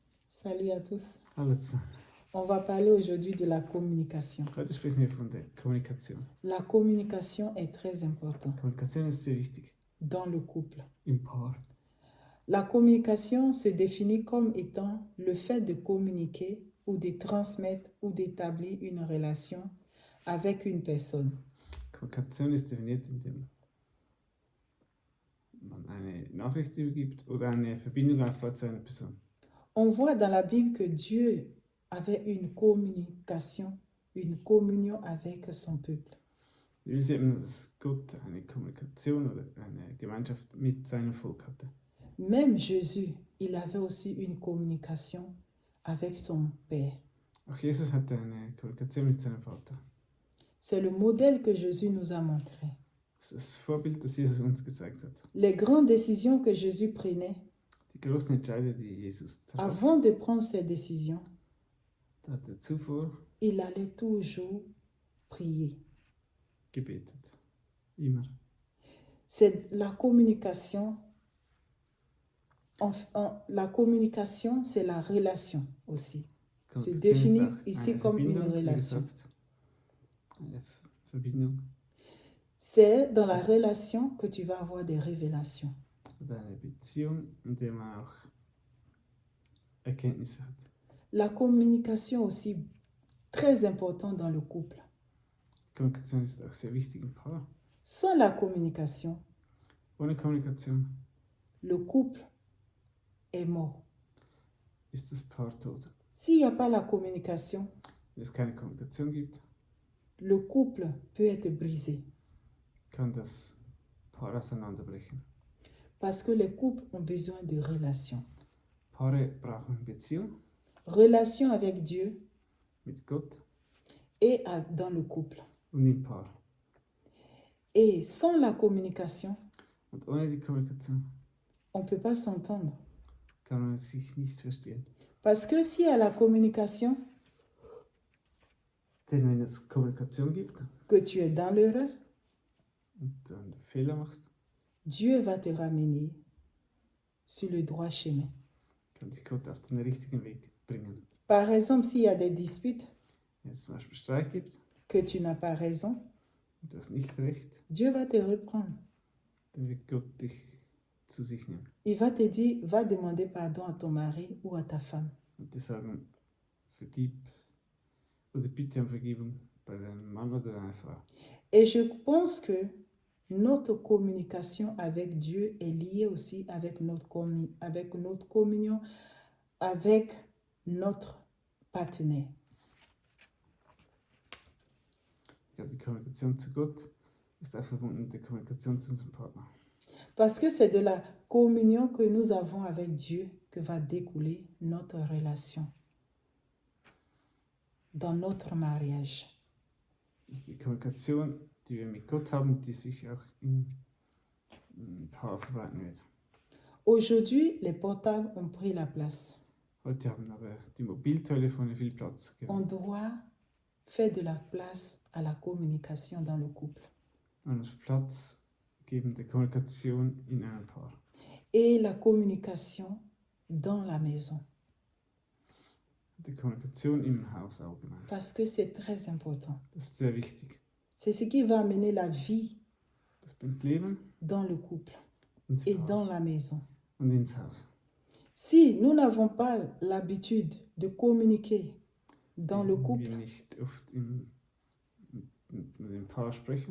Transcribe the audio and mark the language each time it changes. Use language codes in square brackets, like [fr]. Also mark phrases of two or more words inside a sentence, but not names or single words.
[fr] Salut à tous. [de] Hallo zusammen. [fr] On va parler aujourd'hui de la communication. [de] Heute sprechen wir von der Kommunikation. [fr] La communication est très importante [de] Kommunikation ist sehr wichtig [fr] dans le couple. [de] im Paar. [fr] La communication se définit comme étant le fait de communiquer ou de transmettre ou d'établir une relation avec une personne. [de] Kommunikation ist definiert, indem man eine Nachricht übergibt oder eine Verbindung aufbaut zu einer Person. [fr] On voit dans la Bible que Dieu avait une communication, une communion avec son peuple. [de] Wir sehen, dass Gott eine Kommunikation oder eine Gemeinschaft mit seinem Volk hatte. [fr] Même Jésus, il avait aussi une communication avec son Père. [de] Auch Jesus hatte eine Kommunikation mit seinem Vater. [fr] C'est le modèle que Jésus nous a montré. [de] Das ist das Vorbild, das Jesus uns gezeigt hat. [fr] Les grandes décisions que Jésus prenait, [de] Die großen Entscheide, die Jesus traf, [fr] avant de prendre ces décisions, [de] da hat er zuvor [fr] il allait toujours prier. [de] gebetet. Immer. [fr] C'est la communication. La communication, c'est la relation aussi. Se [de] Kommunikation [fr] définit [de] ist auch [fr] ici [de] eine [fr] comme une [de] Verbindung, wie [fr] relation. [de] gesagt. Eine Verbindung [fr] C'est dans la relation que tu vas avoir des révélations. [de] oder eine Beziehung, in der man auch Erkenntnisse hat. [fr] La communication aussi, très importante dans le couple. [de] Kommunikation ist auch sehr wichtig im Paar. [fr] Sans la communication, [de] Ohne Kommunikation [fr] le couple est mort. [de] ist das Paar tot. [fr] S'il n'y a pas la communication, [de] Wenn es keine Kommunikation gibt, [fr] le couple peut être brisé. [de] kann das Paar auseinanderbrechen. [fr] Parce que les couples ont besoin de relations. [de] Paare brauchen Beziehung [fr] Relation avec Dieu [de] mit Gott [fr] et dans le couple. [de] und im Paar. [fr] Et sans la communication, [de] Und ohne die Kommunikation [fr] on ne peut pas s'entendre. [de] kann man sich nicht verstehen. [fr] Parce que s'il y a la communication, [de] Denn wenn es Kommunikation gibt [fr] que tu es dans l'erreur, [de] und du einen Fehler machst, [fr] Dieu va te ramener sur le droit chemin. [de] kann dich Gott auf den richtigen Weg bringen. [fr] Par exemple, s'il y a des disputes, [de] Wenn es zum Beispiel Streit gibt [fr] que tu n'as pas raison, [de] und du hast nicht recht, [fr] Dieu va te reprendre. [de] dann wird Gott dich zu sich nehmen. [fr] Il va te dire, va demander pardon à ton mari ou à ta femme. [de] Und die sagen, vergib oder bitte um Vergebung bei deinem Mann oder deiner Frau. [fr] Et je pense que notre communication avec Dieu est liée aussi avec notre communion avec notre partenaire. [de] Ich glaube, die Kommunikation zu Gott ist auch verbunden mit der Kommunikation zu unserem Partner. [fr] Parce que c'est de la communion que nous avons avec Dieu que va découler notre relation dans notre mariage. [de] Das ist die Kommunikation, die wir mit Gott haben, die sich auch im Paar verbreiten wird. [fr] Aujourd'hui, les portables ont pris la place. [de] Heute haben aber die Mobiltelefone viel Platz [fr] On [de] gewonnen. [fr] doit faire de la place à la communication dans le couple. [de] Man muss Platz geben der Kommunikation in einem Paar. [fr] Et la communication dans la maison. [de] Die Kommunikation im Haus allgemein. [fr] Parce que c'est très important. [de] Das ist sehr wichtig. [fr] C'est ce qui va amener la vie [de] Das bringt Leben [fr] dans le couple [de] ins [fr] et [de] Paar [fr] dans la maison. [de] und ins Haus. [fr] Si nous n'avons pas l'habitude de communiquer dans le [de] Wenn [fr] couple, [de] wir nicht oft mit dem Paar sprechen,